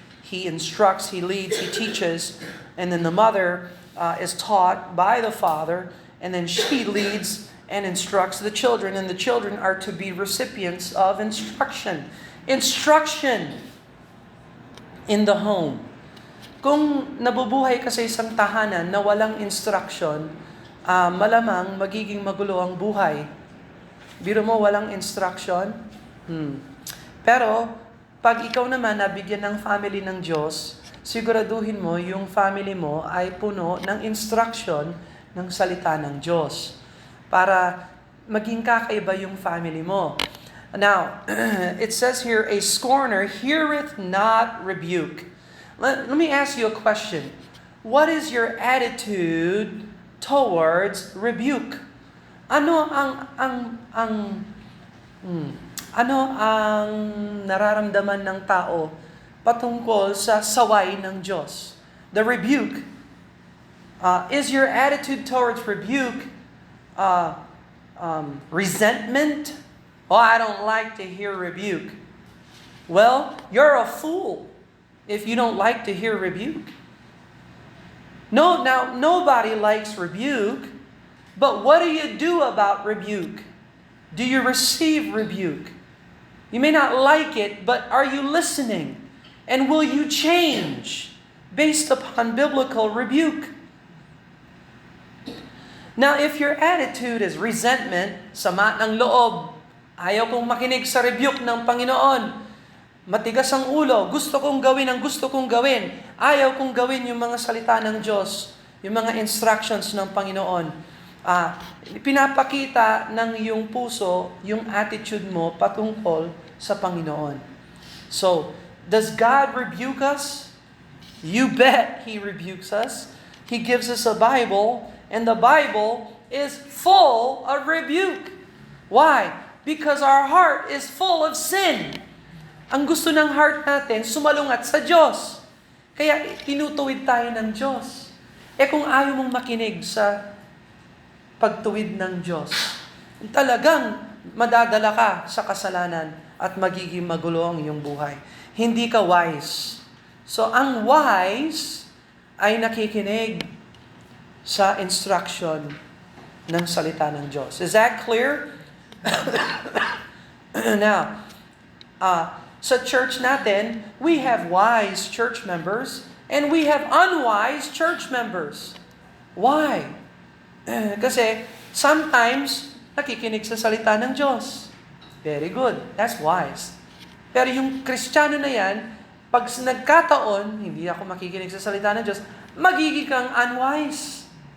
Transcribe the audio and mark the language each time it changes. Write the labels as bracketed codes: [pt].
[en] He instructs, he leads, he teaches. And then the mother is taught by the father. And then she leads and instructs the children. And the children are to be recipients of instruction. Instruction in the home. [tl] Kung nabubuhay ka sa isang tahanan na walang instruction, malamang magiging magulo ang buhay. Biro mo walang instruction. Pero, pag ikaw naman nabigyan ng family ng Diyos, siguraduhin mo yung family mo ay puno ng instruction ng salita ng Diyos. Para maging kakaiba yung family mo. [en] Now, it says here, a scorner heareth not rebuke. Let me ask you a question. What is your attitude towards rebuke? [tl] Ano ang nararamdaman ng tao patungkol sa saway ng Diyos? [en] the rebuke. Is your attitude towards rebuke resentment? Oh, I don't like to hear rebuke. Well, you're a fool if you don't like to hear rebuke. No, now, nobody likes rebuke, but what do you do about rebuke? Do you receive rebuke? You may not like it, but are you listening? And will you change based upon biblical rebuke? Now, if your attitude is resentment, [tl] sama ng loob, ayaw kong makinig sa rebuke ng Panginoon, matigas ang ulo, gusto kong gawin ang gusto kong gawin, ayaw kong gawin yung mga salita ng Diyos, yung mga instructions ng Panginoon. Pinapakita ng iyong puso yung attitude mo patungkol sa Panginoon. [en] So, does God rebuke us? You bet He rebukes us. He gives us a Bible, and the Bible is full of rebuke. Why? Because our heart is full of sin. [tl] Ang gusto ng heart natin, sumalungat sa Diyos. Kaya tinutuwid tayo ng Diyos. Kung ayaw mong makinig sa pagtuwid ng Diyos, talagang madadala ka sa kasalanan at magiging magulo ang iyong buhay. Hindi ka wise. So, ang wise ay nakikinig sa instruction ng salita ng Diyos. [en] Is that clear? Now, [tl] sa church natin, [en] we have wise church members and we have unwise church members. Why? [tl] Kasi sometimes nakikinig sa salita ng Diyos. [en] Very good. That's wise. [tl] Pero yung Kristiyano na yan, pag nagkataon, hindi ako makikinig sa salita ng Diyos, magiging kang unwise.